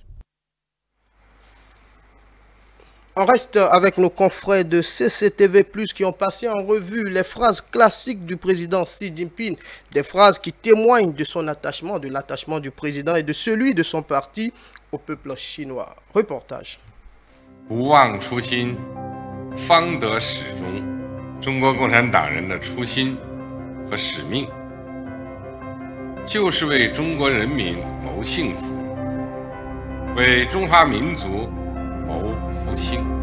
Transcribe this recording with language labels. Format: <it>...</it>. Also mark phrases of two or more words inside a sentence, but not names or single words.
<fr>On reste avec nos confrères de CCTV+, qui ont passé en revue les phrases classiques du président Xi Jinping, des phrases qui témoignent de son attachement, de l'attachement du président et de celui de son parti au peuple chinois. Reportage.</fr> <zh>不忘初心，方得始终。中国共产党人的初心和使命，就是为中国人民谋幸福，为中华民族谋复兴。</zh>